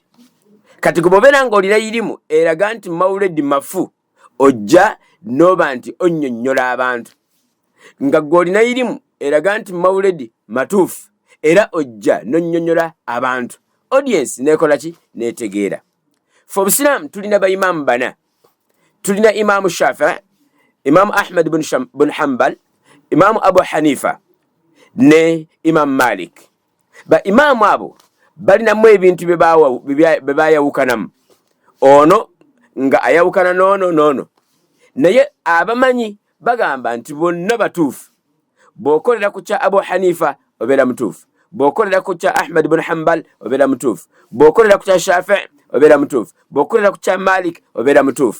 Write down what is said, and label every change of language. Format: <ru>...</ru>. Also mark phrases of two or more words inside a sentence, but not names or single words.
<lg>Kati kubobeera ng'olina irimu eraga nti Maulid mafu, ojja noba nti onnyonnyola abantu. Nga gw'olina irimu eraga nti Maulid matuufu, era ojja nonnyonnyola abantu. Audience nekola ki? Netegeera. Ffe obusiraamu tulina baimaamu bana. Tulina Imaamu Shafi'i, Imaamu Ahmad bin Hanbal, Imaamu Abu Hanifa ne Imaamu Malik. Ba imaamu abo balinamu ebintu bye baayawukanamu. Ono nga ayawukana noono. Naye abamanyi bagamba nti bonna batuufu. Bw'okolera ku kya Abu Hanifa obeera mutuufu, bw'okolera ku kya Ahmad bin Hanbal obeera mutuufu, bw'okolera ku kya Shafi'i obeera mutuufu, bw'okolera ku kya Malik obeera mutuufu.</lg>